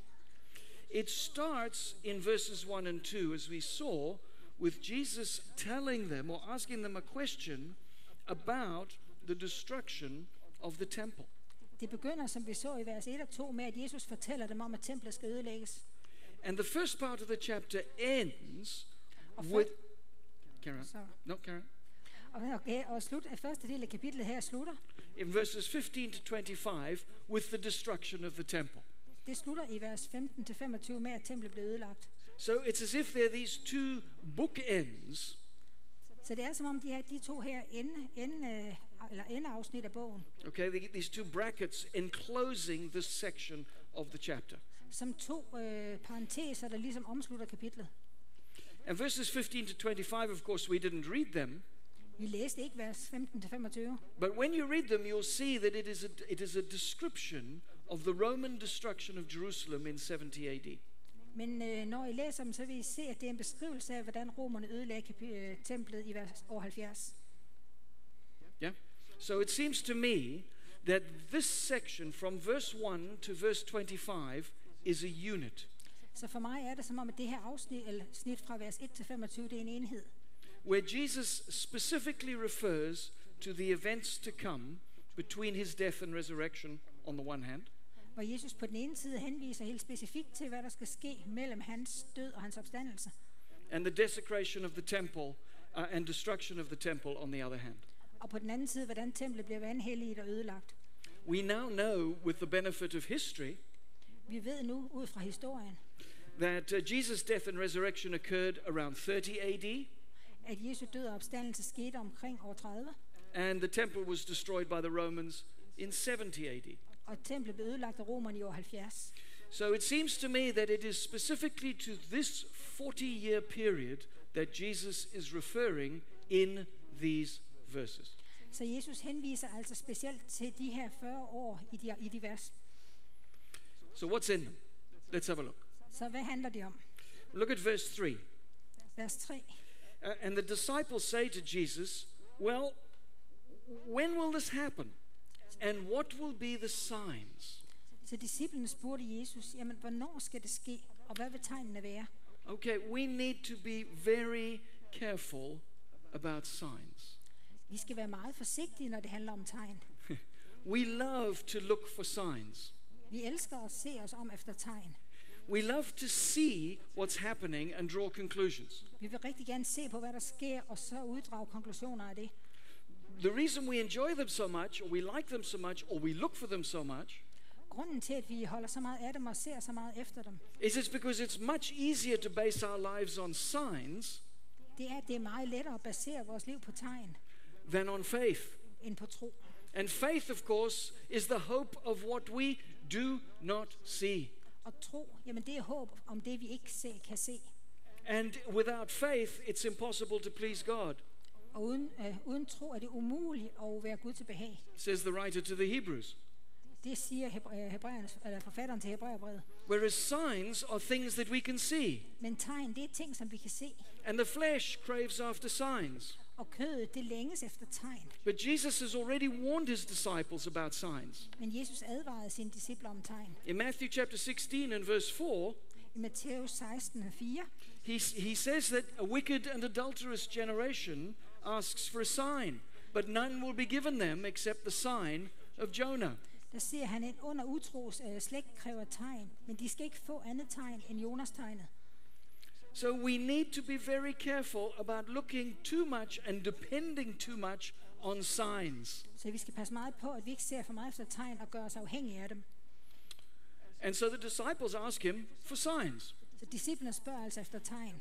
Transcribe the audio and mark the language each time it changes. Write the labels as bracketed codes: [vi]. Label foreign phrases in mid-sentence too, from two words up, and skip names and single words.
[en] It starts in verses 1 and 2, as we saw, with Jesus telling them or asking them a question about the destruction of the temple. [da] Det begynder, som vi så i vers 1 og 2, med at Jesus fortæller dem om, at templet skal ødelægges. [en] And the first part of the chapter ends with... Karen? No, Karen? [da] Og første del af kapitlet her slutter. [en] In verses 15 to 25, with the destruction of the temple. [da] Det slutter i vers 15-25 med, at templet blev ødelagt. [en] So it's as if there are these two bookends. [da] Så det er som om de to her endeafsnit af bogen. [en] Okay, these two brackets enclosing this section of the chapter. [da] Som to parenteser, der ligesom omslutter kapitlet. [en] And verses 15 to 25, of course, we didn't read them. [da] Vi læste ikke vers 15-25. [en] But when you read them, you'll see that it is a description of the Roman destruction of Jerusalem in 70 AD. [da] Men når I læser dem, så vil I se, at det er en beskrivelse af, hvordan romerne ødelagde templet i år 70. [en] Yeah? So it seems to me that this section from verse 1 to verse 25 is a unit. [da] Så for mig er det som om, at det her snit fra vers 1 til 25, det er en enhed. [en] Where Jesus specifically refers to the events to come between his death and resurrection on the one hand. [da] Hvor Jesus på den ene side henviser helt specifikt til, hvad der skal ske mellem hans død og hans opstandelse. [en] And the desecration of the temple and destruction of the temple on the other hand. [da] Og på den anden side, hvordan templet bliver vanhelliget og ødelagt. [en] We now know, with the benefit of history, [da] vi ved nu ud fra historien, [en] that Jesus' death and resurrection occurred around 30 AD. [da] At Jesu død og opstandelse skete omkring år 30. [en] And the temple was destroyed by the Romans in 70 AD. [da] Og templet blev ødelagt af romerne i år 70. [en] So it seems to me that it is specifically to this 40-year period that Jesus is referring in these verses. [da] Så Jesus henviser altså specielt til de her 40 år i de vers. [en] So what's in them? Let's have a look. [da] Så hvad handler det om? [en] Look at verse 3. [da] Vers 3. [en] And the disciples say to Jesus, well, when will this happen? And what will be the signs? [da] Så disciplene spurgte Jesus, jamen hvornår skal det ske, og hvad vil tegnene være? [en] Okay, we need to be very careful about signs. [da] Vi skal være meget forsigtige, når det handler om tegn. [en] We love to look for signs. [da] Vi elsker at se os om efter tegn. [en] We love to see what's happening and draw conclusions. [da] Vi vil rigtig gerne se på, hvad der sker, og så uddrage konklusioner af det. [en] The reason we enjoy them so much, or we like them so much, or we look for them so much, [da] grunden til, at vi holder så meget af dem og ser så meget efter dem, [en] is it's because it's much easier to base our lives on signs [da] det er meget lettere at basere vores liv på tegn [en] than on faith. [da] End på tro. [en] And faith, of course, is the hope of what we do not see. [da] Og tro, jamen det er håb om det, vi ikke kan se. [en] And without faith, it's impossible to please God. [da] Og uden tro er det umuligt at være Gud til behag. [en] Says the writer to the Hebrews. [da] Det siger forfatteren til Hebræerbrevet. [en] Whereas signs are things that we can see. [da] Men tegn, det er ting, som vi kan se. [en] And the flesh craves after signs. [da] og kødet, det længes efter tegn. [en] But Jesus has already warned his disciples about signs. [da] Men Jesus advarede sine disciple om tegn. [en] In Matthew chapter 16 and verse 4, [da] I Matthæus 16:4, [en] he says that a wicked and adulterous generation asks for a sign, but none will be given them except the sign of Jonah. [da] der siger han, en under utros slægt kræver tegn, men de skal ikke få andet tegn end Jonas-tegnet. [en] So we need to be very careful about looking too much and depending too much on signs. [da] Så vi skal passe meget på, at vi ikke ser for meget efter tegn og gør os afhængige af dem. [en] And so the disciples ask him for signs. [da] Så disciplene spørger altså efter tegn.